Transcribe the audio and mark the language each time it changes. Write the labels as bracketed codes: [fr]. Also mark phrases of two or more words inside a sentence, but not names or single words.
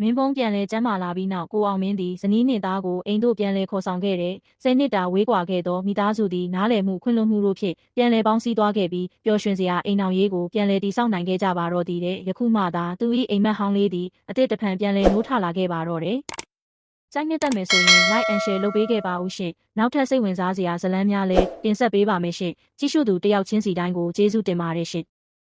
[my] င်းဖုံးပြန်လဲကျမ်းမာလာပြီးနောက်ကိုအောင်မင်းသည်ဇနီးနှင့်သားကိုအိမ်သို့ပြန်လဲခေါ်ဆောင်ခဲ့တဲ့10နှစ်တာဝေးကွာခဲ့သောမိသားစုသည်နားလည်မှုခွင့်လွှတ်မှုတို့ဖြင့်ပြန်လဲပေါင်းစည်းသွားခဲ့ပြီးပျော်ရွှင်စရာအိမ်အောင်ရေးကိုပြန်လဲတည်ဆောက်နိုင်ခဲ့ကြပါတော့သည်တဲ့ယခုမှသာသူ၏အိမ်မက်ဟောင်းလေးသည်အသစ်တစ်ဖန်ပြန်လဲနိုးထလာခဲ့ပါတော့တယ်ကြိုက်နှစ်သက်မယ်ဆိုရင် [en] like and share [my] လုပ်ပေးခဲ့ပါဦးရှင်နောက်ထပ်စိတ်ဝင်စားစရာဇာတ်လမ်းများလည်းတင်ဆက်ပေးပါမယ်ရှင်ကြည့်ရှုသူတယောက်ချင်းစီတိုင်းကိုကျေးဇူးတင်ပါတယ်ရှင်